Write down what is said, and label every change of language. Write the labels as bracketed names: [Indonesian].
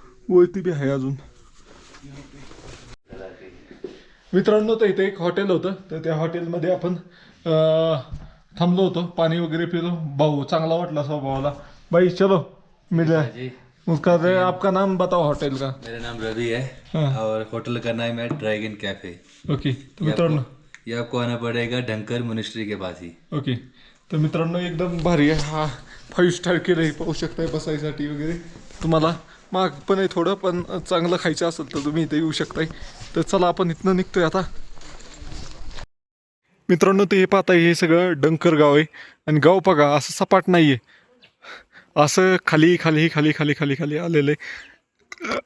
[Marathi] वरती बी आहे अजून. मित्रांनो तर इथे एक हॉटेल होतं, तर त्या हॉटेलमध्ये आपण थांबलो होतो, पाणी वगैरे पिलो. भाऊ चांगला वाटला स्वभावाला. [Hindi] भाई चलो मिला. उसका आपका नाम बताओ होटल का. मेरा नाम रवि है और होटल का नाम है ड्रैगन कैफे. [Marathi] ओके तर मित्रांनो [Hindi] ये आपको आना पड़ेगा ढंकर मोनेस्ट्री के पास ही. [Marathi] ओके तर मित्रांनो एकदम भारी आहे. हा 5 स्टार केलं आहे, पाहू शकताय बसायसाठी वगैरे. तुम्हाला महाग पण आहे थोडं, पण चांगलं खायचं असेल तर तुम्ही इथे येऊ शकताय. तर चला आपण इथनं निघतोय आता. मित्रांनो ते हे पाहताय हे सगळं डंकर गाव आहे. आणि गाव बघा असं सपाट नाही आहे, असं खाली खाली खाली खाली खाली खाली आलेलं आहे.